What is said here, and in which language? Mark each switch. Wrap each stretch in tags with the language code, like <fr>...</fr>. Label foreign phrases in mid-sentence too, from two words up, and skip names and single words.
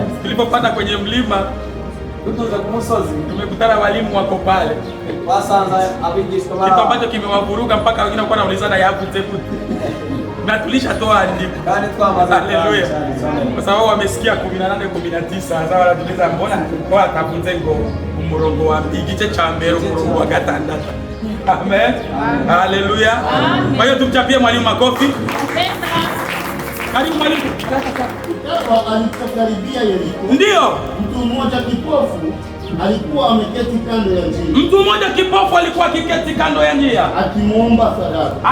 <sw>Tulipopanda kwenye mlima tumekutana walimu wako pale. Kitu ambacho kimewavuruga mpaka wengine walikuwa wanaulizana yapi tepu. Na tulishatoa andiko. Haleluya. Kwa sababu wamesikia 18 19 sasa wanatuliza mbona kwa atakunze</sw> <rw>ngo umurongo wa igice cha mbere umurongo wa gatandatu.</rw> <sw>Amen. Haleluya. Kwa hiyo tumchapie mwalimu makofi. Karibu mwalimu. Ikawa alipokaribia Yeriko. Ndio. Mtu mmoja kipofu alikuwa ameketi kando ya njia. Mtu mmoja kipofu alikuwa akiketi kando ya njia akimwomba sadaka.</sw>